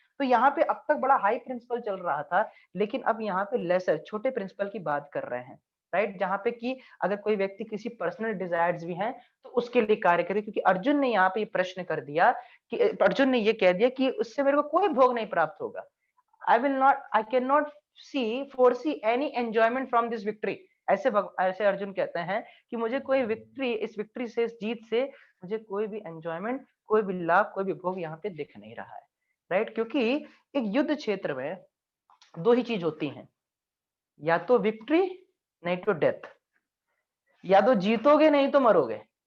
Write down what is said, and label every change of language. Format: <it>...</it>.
<hi>तो यहाँ पे अब तक बड़ा हाई प्रिंसिपल चल रहा था, लेकिन अब यहाँ पे लेसर छोटे प्रिंसिपल की बात कर रहे हैं। राइट, जहाँ पे कि अगर कोई व्यक्ति किसी पर्सनल डिजायर्स भी हैं तो उसके लिए कार्य करे, क्योंकि अर्जुन ने यहाँ पे ये प्रश्न कर दिया कि अर्जुन ने ये कह दिया कि उससे मेरे को कोई भोग नहीं प्राप्त होगा।</hi> <en>I cannot foresee any enjoyment from this victory।</en> <hi>ऐसे अर्जुन कहते हैं कि मुझे कोई विक्ट्री, इस विक्ट्री से, इस जीत से मुझे कोई भी एंजॉयमेंट, कोई भी लाभ, कोई भी भोग यहाँ पे दिख नहीं रहा है। राइट, क्योंकि एक युद्ध क्षेत्र में दो ही चीज होती हैं, या तो विक्ट्री नहीं तो डेथ, या तो जीतोगे नहीं तो मरोगे।</hi>